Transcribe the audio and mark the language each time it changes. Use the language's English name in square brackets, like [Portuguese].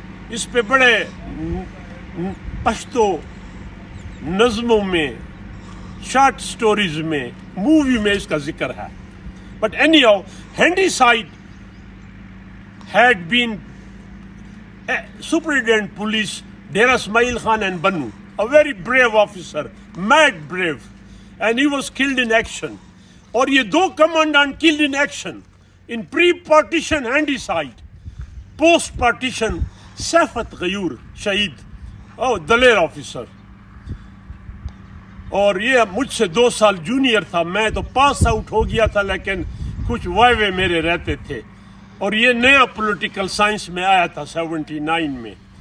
[Urdu] اس پہ بڑے پشتو نظموں میں, شارٹ سٹوریز میں, مووی میں اس کا ذکر ہے. [English] but anyhow ہاؤ, [Urdu] handy site [English] had been Superintendent Police Dera Ismail Khan and Banu, a very brave officer, mad brave, and he was killed in action. [Urdu] اور یہ دو [English] Commandant killed in action in pre-partition handicide. [Urdu] Post-partition سیفت غیور شہید دلیر officer. اور یہ مجھ سے 2 سال junior تھا. میں تو پاس آؤٹ ہو گیا تھا لیکن کچھ وائوے میرے رہتے تھے. اور یہ نیا پولیٹیکل سائنس میں آیا تھا 79 میں.